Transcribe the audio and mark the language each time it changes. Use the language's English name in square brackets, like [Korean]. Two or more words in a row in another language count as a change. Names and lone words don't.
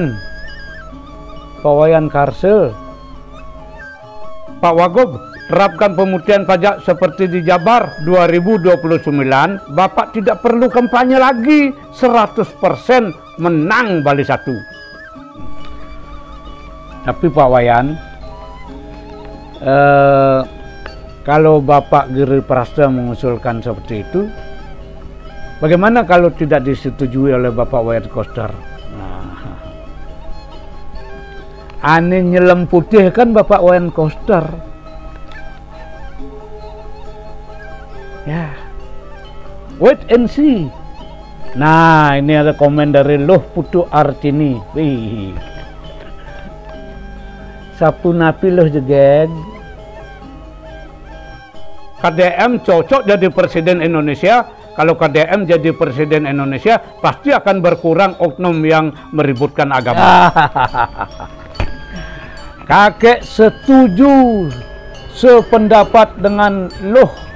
[Indonesian] Pak Wayan Karse, Pak Wagub terapkan pemutihan pajak seperti di Jabar 2029, Bapak tidak perlu kampanye lagi, 100% menang Bali 1. Tapi Pak Wayan, kalau Bapak Giri Prasta mengusulkan seperti itu, bagaimana kalau tidak disetujui oleh Bapak Wayan Koster? Aneh nyelam putih kan Bapak Wayan Koster. Ya, [English] wait and see. [Indonesian] Nah, ini ada komen dari Loh Putu Artini. [Balinese] Wih, sapu napi loh jegeg. [Indonesian] KDM cocok jadi presiden Indonesia. Kalau KDM jadi presiden Indonesia, pasti akan berkurang oknum yang meributkan agama. Kakek setuju, sependapat dengan Loh.